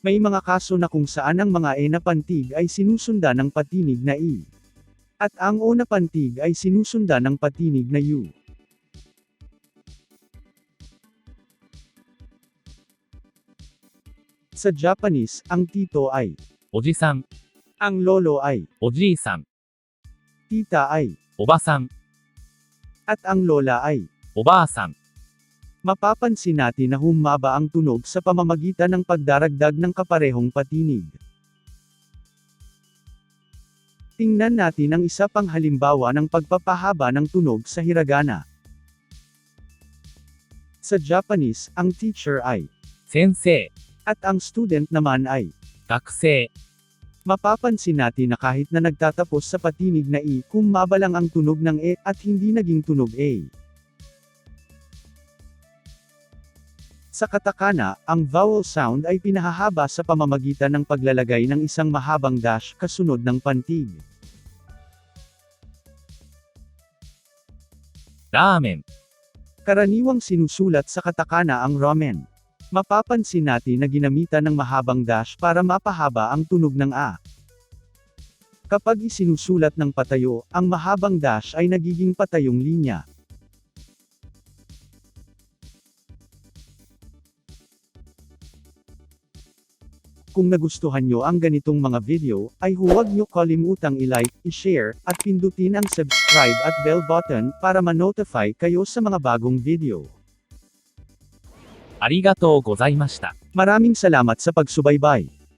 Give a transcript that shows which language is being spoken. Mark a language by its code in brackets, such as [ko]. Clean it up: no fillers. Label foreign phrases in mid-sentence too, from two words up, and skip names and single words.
[tl] May mga kaso na kung saan ang mga e na pantig ay sinusundan ng patinig na i. At ang o na pantig ay sinusundan ng patinig na u. Sa Japanese, ang tito ay, [ja] おじさん、 [tl] ang lolo ay, [ja] おじいさん、 [tl] tita ay, [ja] おばさん、 [tl] at ang lola ay. [ja] おばあさん。 [tl] Mapapansin natin na humaba ang tunog sa pamamagitan ng pagdaragdag ng kaparehong patinig. Tingnan natin ang isa pang halimbawa ng pagpapahaba ng tunog sa hiragana. Sa Japanese, ang teacher ay, [ja] 先生、 [tl] at ang student naman ay. [ja] 学生。 [tl] Mapapansin natin na kahit na nagtatapos sa patinig na i, humaba lang ang tunog ng e, at hindi naging tunog a. Sa katakana, ang [en] vowel sound [tl] ay pinahahaba sa pamamagitan ng paglalagay ng isang mahabang dash kasunod ng pantig. [ja] ラーメン、 [tl] Karaniwang sinusulat sa katakana ang ramen. Mapapansin natin na ginamitan ng mahabang dash para mapahaba ang tunog ng a. Kapag isinusulat ng patayo, ang mahabang dash ay nagiging patayong linya. Kung nagustuhan nyo ang ganitong mga video, ay huwag nyo kalimutang i-like, i-share, at pindutin ang subscribe at [en] bell button [tl] para ma-notify kayo sa mga bagong video. [ja] ありがとうございました。 [tl] Maraming salamat sa pagsubaybay.